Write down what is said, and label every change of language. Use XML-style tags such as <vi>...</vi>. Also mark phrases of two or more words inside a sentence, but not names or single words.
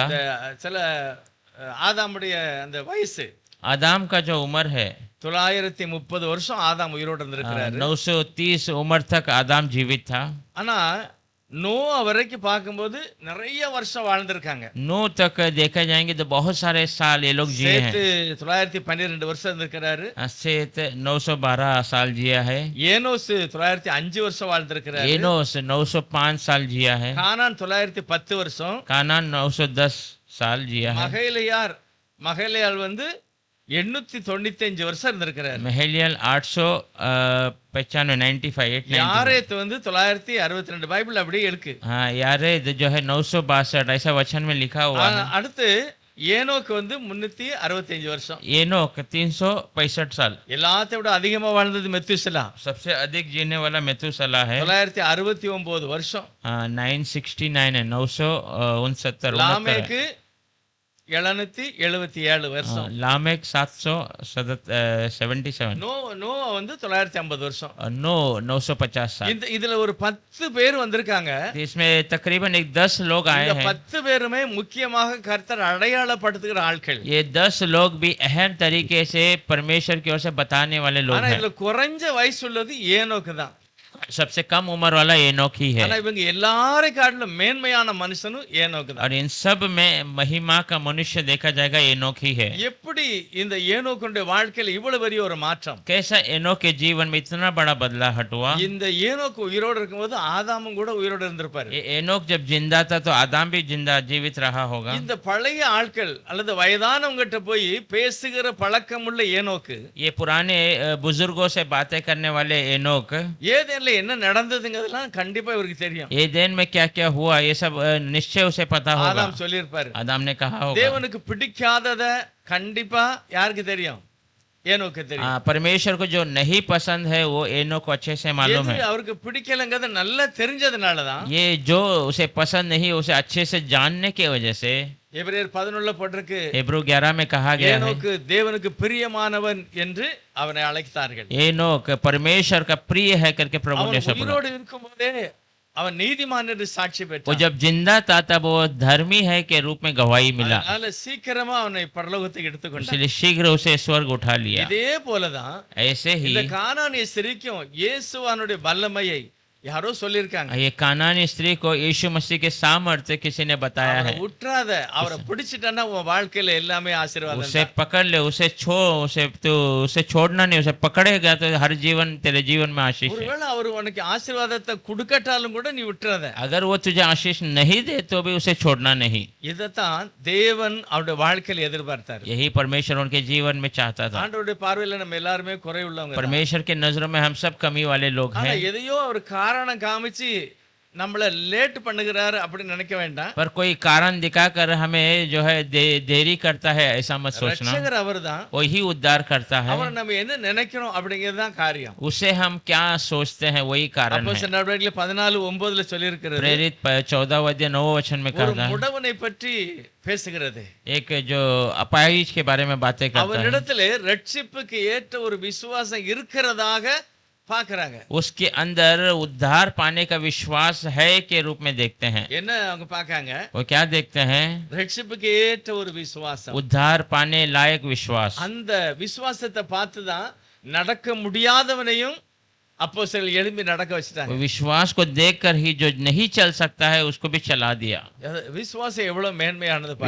<ta>இந்த சில ஆதாமுடைய அந்த வயசு,</ta> <hi>आदाम का जो उम्र है</hi> <ta>930 வருஷம் ஆதாம் உயிரோடு இருந்திருக்கிறாரு.</ta> <hi>930 उम्र तक आदाम जीवित था।</hi> <ta>ஆனா நோவா வரைக்கும் பார்க்கும்போது நிறைய வருஷம் வாழ்ந்திருக்காங்க.</ta> <hi>नूह तक देखा जाएंगे तो बहुत सारे साल ये लोग जिए हैं।</hi> <ta>சேர்த்து 912 வருஷம் இருந்திருக்கிறாரு.</ta> <hi>सेत 912 साल जिया है।</hi> <ta>ஏனோஸ் 905 வருஷம் வாழ்ந்திருக்கிறாரு.</ta> <hi>एनोस 905 साल जिया है।</hi> <ta>கானான் 910 வருஷம்.</ta> <hi>कानान 910 साल जिया है।</hi> <ta>மகேலியாள் 895 வருஷம் இருந்திருக்கிறாரு.</ta> <hi>महलियल 895</hi> <ta>யாரேத் 962 பைபிள் அப்படியே இருக்கு.</ta> <hi>हाँ, यारे जो है 962 ऐसा वचन में लिखा हुआ है।</hi> <ta>அடுத்து ஏனோக்கு 365 வருஷம்.</ta> <hi>एनोक 365 साल।</hi> <ta>எல்லாத்தை விட அதிகமா வாழ்ந்தது மெத்துசலா,</ta> <hi>सबसे अधिक जीने वाला मेथुसला है।</hi> <ta>969 வருஷம்.</ta> <hi>969 है, 969।</hi> <ta>லாமேக்கு 777 வருஷம்.</ta> <hi>लामेक 777।</hi> <ta>நோவா 950 வருஷம்.</ta> <hi>नो 950 साल।</hi> <ta>இதுல ஒரு 10 பேர் வந்திருக்காங்க.</ta> <hi>इसमें तकरीबन 10 लोग आए</hi> <ta>இந்த</ta> <hi>हैं।</hi> <ta>10 பேருமே முக்கியமாக கர்த்தர் அடையாளப்படுத்துகிற ஆட்கள்.</ta> <hi>ये 10 लोग भी अहम तरीके से परमेश्वर की ओर से बताने वाले लोग</hi> <ta>ஆனா</ta> <hi>हैं।</hi> <ta>இதுல குறைஞ்ச வயசு உள்ளது ஏனோக்கு தான்.</ta> <hi>सबसे कम उम्र वाला एनोक ही है।</hi> <ta>ஆனா இவங்க எல்லாரை காட்டிலும் மேன்மையான மனுஷனும் ஏனோக்கு தான்.</ta> <hi>और इन सब में महिमा का मनुष्य देखा जाएगा एनोक ही है।</hi> <ta>எப்படி இந்த ஏனோக்குடைய வாழ்க்கையில இவ்வளவு பெரிய ஒரு மாற்றம்?</ta> <hi>कैसा एनोक के जीवन में इतना बड़ा बदलाव हुआ?</hi> <ta>இந்த ஏனோக்கு உயிரோடு இருக்கும்போது ஆதாமும் கூட உயிரோடு இருந்திருப்பாரு.</ta> <hi>एनोक जब जिंदा था तो आदाम भी जिंदा जीवित रहा होगा।</hi> <ta>இந்த பழைய ஆட்கள் அல்லது வயதானவங்கிட்ட போய் பேசுகிற பழக்கமுள்ள ஏனோக்கு,</ta> <hi>ये पुराने बुजुर्गों से बातें करने वाले एनोक,</hi> <ta>ஏதேன்ல என்ன நடந்ததுங்கிறதெல்லாம் கண்டிப்பா இவருக்கு தெரியும்.</ta> <hi>एदेन में क्या क्या हुआ ये सब निश्चय उसे पता होगा।</hi> <ta>ஆதாம் சொல்லியிருப்பாரு.</ta> <hi>आदाम ने कहा होगा।</hi> <ta>தேவனுக்கு பிடிக்காதத கண்டிப்பா யாருக்கு தெரியும்? ஏனோக்கு தெரியும்.</ta> <hi>परमेश्वर को जो नहीं पसंद है वो एनो को अच्छे से मालूम</hi> <ta>எது</ta> <hi>है।</hi> <ta>அவருக்கு பிடிக்கலங்கிறது நல்லா தெரிஞ்சதுனாலதான்</ta> <hi>ये जो उसे पसंद नहीं उसे अच्छे से जानने की वजह से</hi> <ta>எபிரேயர் 11 போட்டிருக்கு,</ta> <hi>इब्रू 11 में कहा गया है</hi> <ta>ஏனோக்கு தேவனுக்கு பிரியமானவன் என்று அவனை அழைத்தார்கள்.</ta> <hi>एनोक परमेश्वर का प्रिय है करके प्रभु ने</hi> <ta>அவன்</ta> <hi>शब्द बोला।</hi> <ta>உயிரோடு இருக்கும்போதே அவன் நீதிமான் என்று சாட்சி</ta> <hi>वो</hi> <ta>பெற்றான்.</ta> <hi>जब जिंदा था तब वो धर्मी है के रूप में गवाही मिला,</hi> <ta>அதனால சீக்கிரமா அவனை பரலோகத்துக்கு எடுத்துக்கொண்டான்.</ta> <hi>इसलिए शीघ्र उसे स्वर्ग उठा लिया।</hi> <ta>இதே போலதான்</ta> <hi>ऐसे ही</hi> <ta>இந்த கானானிய ஸ்திரீக்கும் இயேசுவானுடைய வல்லமையை யாரோ சொல்லியிருக்காங்க.</ta> <hi>ये कानानी स्त्री को यीशु मसीह के सामर्थ्य किसी ने बताया</hi> <ta>அவரை</ta> <hi>है।</hi> <ta>விட்டுறாத, அவரை பிடிச்சிட்டனா உன் வாழ்க்கையில எல்லாமே ஆசீர்வாதம்</ta> <hi>उसे</hi> <ta>தான்.</ta> <hi>पकड़ ले, उसे छोड़ना नहीं, उसे पकड़ेगा तो हर जीवन तेरे जीवन में आशीष है।</hi> <ta>ஒருவேளை அவர் உனக்கு ஆசீர்வாதத்தை கொடுக்கட்டாலும் கூட நீ விட்டுறாத.</ta> <hi>अगर वो तुझे आशीष नहीं दे तो भी उसे छोड़ना नहीं।</hi> <ta>இதைத்தான் தேவன் அவருடைய வாழ்க்கையில எதிர்பார்த்தார்.</ta> <hi>यही परमेश्वर उनके जीवन में चाहता था।</hi> <ta>ஆண்டவருடைய பார்வையில நம்ம எல்லாருமே குறை உள்ளவங்க தான்.</ta> <hi>परमेश्वर के नजरों में हम सब कमी वाले लोग</hi> <ta>ஆனா</ta> <hi>हैं,</hi> <ta>எதையோ அவர் காரணம் காமிச்சு நம்மள லேட் பண்ணுகிறாரு அப்படின்னு நினைக்க வேண்டாம்.</ta> <hi>पर कोई कारण दिखाकर हमें जो है देरी करता है ऐसा मत सोचना।</hi> <ta>ரட்சகர் அவர்தான்.</ta> <hi>वही उद्धार करता है,</hi> <ta>அவரை நம்ம என்ன நினைக்கிறோம் அப்படிங்கிறது தான் காரியம்.</ta> <hi>उसे हम क्या सोचते हैं वही कारण है।</hi> <ta>அப்போஸ்தலர் நடவடிக்கைகள் 14:9 சொல்லி இருக்கிறது,</ta> <hi>प्रेरित 14 अध्याय 9 वचन में</hi> <ta>ஒரு</ta> <hi>कहा था,</hi> <ta>முடவனை பற்றி பேசுகிறது.</ta> <hi>एक जो अपाहिज के बारे में बातें करता है,</hi> <ta>அவனிடத்திலே ரட்சிப்புக்கு ஏற்ற ஒரு விசுவாசம் இருக்கிறதாக பார்க்கறாங்க.</ta> <hi>उसके अंदर उद्धार पाने का विश्वास है के रूप में देखते हैं।</hi> <ta>என்ன அவங்க பார்க்காங்க?</ta> <hi>वो क्या देखते हैं?</hi> <ta>ரட்சிப்புக்கு ஏற்ற ஒரு விசுவாசம்.</ta> <hi>उद्धार पाने लायक विश्वास।</hi> <ta>அந்த விசுவாசத்தை பார்த்து தான் நடக்க முடியாதவனையும் அப்போஸ்தலர்கள் எழும்பி நடக்க வச்சிட்டாங்க.</ta> <hi>वो विश्वास को देखकर ही जो नहीं चल सकता है उसको भी चला दिया।</hi> <ta>விசுவாசம் எவ்வளவு மேன்மையானது பாருங்க.</ta>